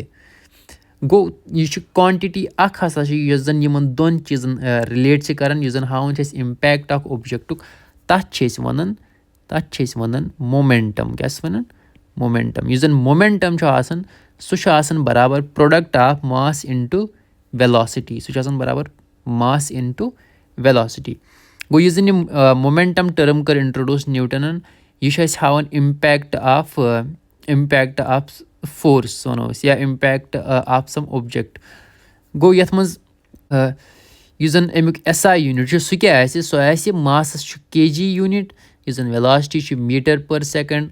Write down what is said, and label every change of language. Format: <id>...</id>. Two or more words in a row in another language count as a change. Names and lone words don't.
<ks>گوٚو یہِ چھُ کوانٹِٹی اکھ ہسا چھِ یۄس زن یِمن دۄن چیٖزن رِلیٹ چھِ کران یُس زن ہاوان چھِ أسۍ اِمپیکٹ اکھ اوبجکٹُک تَتھ چھِ أسۍ وَنان مومینٹم. کیٛاہ چھِس وَنان؟ مومینٹم. یُس زن مومینٹم چھُ آسان سُہ چھُ آسان برابر</ks> <en>product of mass into velocity.</en> <ks>سُہ چھُ آسان برابر</ks> <en>mass into velocity.</en> <ks>گوٚو یُس زن یہِ مومینٹم ٹٔرٕم کٔر اِنٹرٛڈیوٗس نیوٹنن یہِ چھُ اَسہِ ہاوان</ks> <en>impact of force</en> <ks>وَنو أسۍ یا</ks> <en>impact of some object.</en> <ks>گوٚو یَتھ منٛز یُس زن امیُک</ks> <en>SI unit</en> <ks>چھُ سُہ کیٛاہ آسہِ سُہ آسہِ ماسس چھُ</ks> <en>kg unit</en> <ks>یُس زن ویلاسٹی چھُ</ks> <en>meter per second.</en>